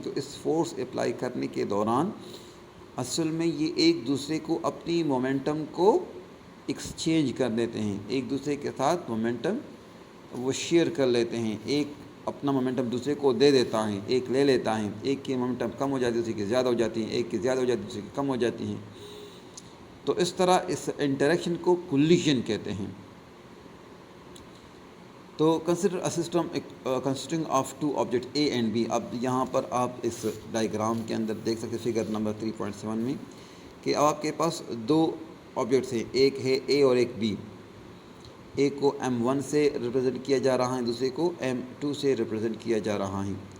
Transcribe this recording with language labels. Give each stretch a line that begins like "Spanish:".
Urdu: تو اس force apply کرنے کے دوران اصل میں یہ ایک دوسرے کو اپنی مومنٹم کو ایکسچینج کر دیتے ہیں، ایک دوسرے کے ساتھ مومنٹم وہ شیئر کر لیتے ہیں. ایک اپنا مومنٹم دوسرے کو دے دیتا ہے، ایک لے لیتا ہے. ایک کی مومنٹم کم ہو جاتی ہے دوسرے کی زیادہ ہو جاتی ہیں، ایک کی زیادہ ہو جاتی ہے دوسرے کی کم ہو جاتی ہیں. تو اس طرح اس انٹریکشن کو کولیجن کہتے ہیں.
English: تو consider a system consisting of two object A and B.
Urdu: اب یہاں پر آپ اس ڈائیگرام کے اندر دیکھ سکتے فگر نمبر 3.7 میں کہ آپ کے پاس دو آبجیکٹس ہیں، ایک ہے اے اور ایک بی. ایک کو M1 سے ریپرزینٹ کیا جا رہا ہے، دوسرے کو M2 سے ریپرزینٹ کیا جا رہا ہے.